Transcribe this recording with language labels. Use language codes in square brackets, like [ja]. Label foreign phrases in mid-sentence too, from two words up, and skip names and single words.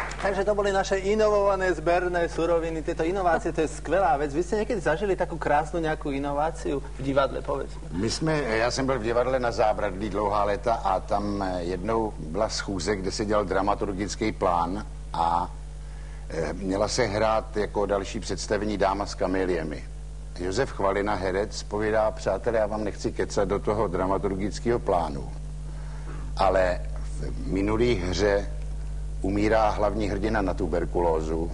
[sk] Takže to boli naše inovované zberné suroviny. Tieto inovácie, to je skvelá vec. Vy ste niekedy zažili takú krásnu nejakú inováciu v divadle, povedzme? [cs] Já jsem byl v divadle na Zábradlí dlouhá léta a tam jednou byla schůze, kde se dělal dramaturgický plán a měla se hrát jako další představení Dáma s kameliemi. Josef Chvalina, herec, povídá: přátelé, já vám nechci kecat do toho dramaturgického plánu, ale v minulý hře umírá hlavní hrdina na tuberkulózu.